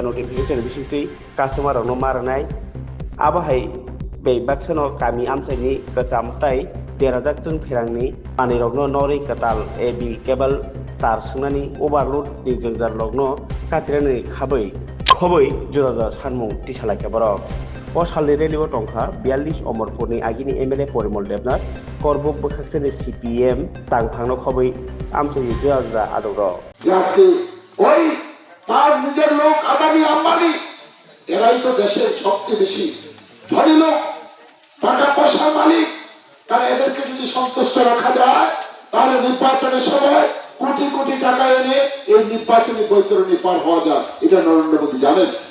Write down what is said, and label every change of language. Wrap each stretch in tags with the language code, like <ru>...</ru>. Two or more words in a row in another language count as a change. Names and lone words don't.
<trp>notification bisingtui customer rok no marnai abahai bei baksano kami amsaini kacham tai derajak jeng perang ni pani rok no nori katal AB cable tar sungnani overload ni jengjar logno katirani khabai khobai joda sanmung tisalai kaborok o salni reliwo tongkha 42 omorpurni agini MLA Porimol Devnath korbuk bokhakseni CPM tangphangno khobai amsani joda adoro</trp> <bn>আজকে ওই তার নিজের লোক আদানি আম্বানি এরাই তো দেশের সবচেয়ে বেশি ধনী লোক টাকা পয়সার মালিক তারা এদেরকে যদি সন্তুষ্ট রাখা যায় তাহলে নির্বাচনের সময় কোটি কোটি টাকা এনে এই নির্বাচনী বৈতরণী পার হওয়া যায় এটা নরেন্দ্র মোদী জানেন</bn>